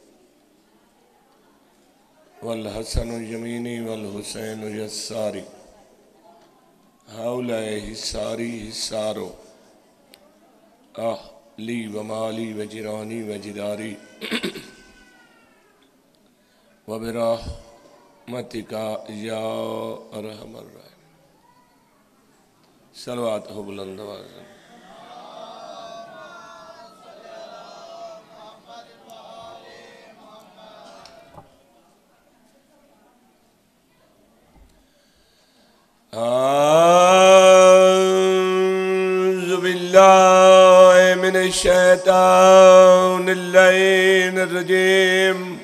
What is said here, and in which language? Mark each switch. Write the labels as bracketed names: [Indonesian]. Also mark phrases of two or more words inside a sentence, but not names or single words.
[Arabic] والحسن یمینی والحسین یساری ہاؤلائے حساری حسارو اہلی و مالی و جرانی و جداری و برحمتک یا ارحم الراحمین۔ [Urdu] صلوات ہو بلند آواز۔ [Arabic] اعوذ باللہ من الشیطان اللعین الرجیم۔